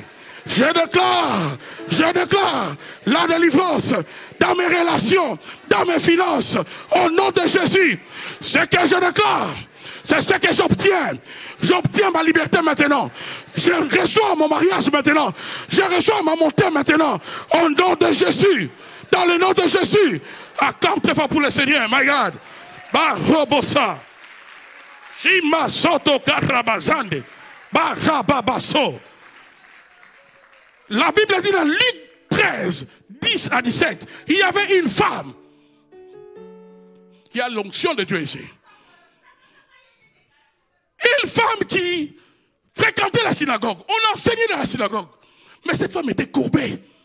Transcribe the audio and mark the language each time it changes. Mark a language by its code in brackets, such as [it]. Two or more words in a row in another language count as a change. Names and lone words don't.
[fr] Je déclare la délivrance dans mes relations, dans mes finances, au nom de Jésus. Ce que je déclare, c'est ce que j'obtiens. J'obtiens ma liberté maintenant. Je reçois mon mariage maintenant. Je reçois ma montée maintenant. Au nom de Jésus. Dans le nom de Jésus. Accorde très fort pour le Seigneur. [en] My God. Barobosa. Shima soto karabazande. Barababaso. [fr] La Bible dit dans Luc 13, 10 à 17, il y avait une femme. Il y a l'onction de Dieu ici. Une femme qui fréquentait la synagogue. On enseignait dans la synagogue. Mais cette femme était courbée.